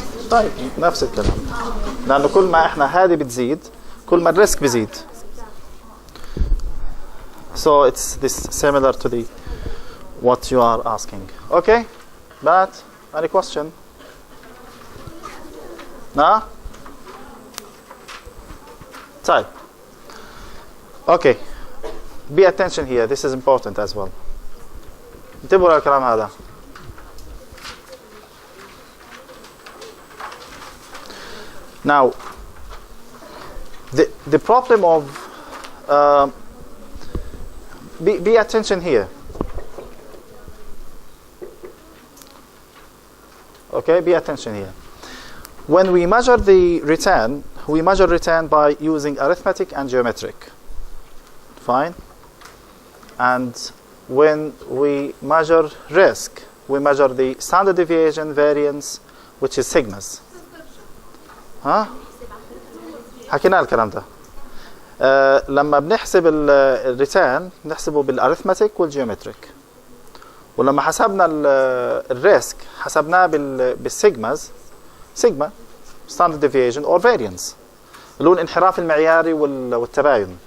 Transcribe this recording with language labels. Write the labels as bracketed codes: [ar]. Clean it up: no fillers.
[ar] طيب نفس الكلام لأنه كل ما احنا هذه بتزيد كل ما الريسك بيزيد. [en] So it's this similar to the what you are asking. Okay? But any question? No? طيب. Okay. Be attention here. This is important as well. [ar] انتبهوا للكلام هذا. [en] Now, the problem of be attention here. Okay, be attention here. When we measure the return, we measure return by using arithmetic and geometric. Fine. And when we measure risk, we measure the standard deviation, variance, which is sigmas. [ar] ها حكينا الكلام ده. لما بنحسب الريتيرن بنحسبه بالاريثماتيك والجيومتريك. ولما حسبنا الريسك حسبناه بالسيجماز سيجما ستاندرد ديفيشن اور فاريانس اللي هو الانحراف المعياري والتباين.